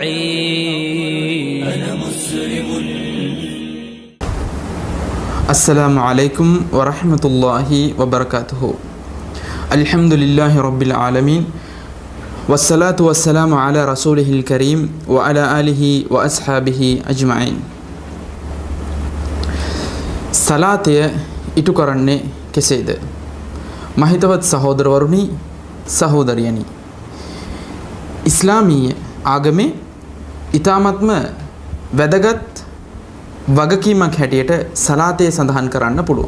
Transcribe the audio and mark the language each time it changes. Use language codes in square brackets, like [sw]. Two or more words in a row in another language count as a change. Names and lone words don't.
[ar] أنا مسلم. السلام عليكم ورحمة الله وبركاته. الحمد لله رب العالمين والصلاة والسلام على رسوله الكريم وعلى آله وأصحابه أجمعين. [si] සලාතය ඉටු කරන්නේ කෙසේද? මහිතවත් සහෝදරවරුනි, සහෝදරියනි, ඉස්ලාමීය ආගමේ ඊ타මත්ම වැදගත් වගකීමක් හැටියට සලාතය සඳහන් කරන්න පුළුවන්.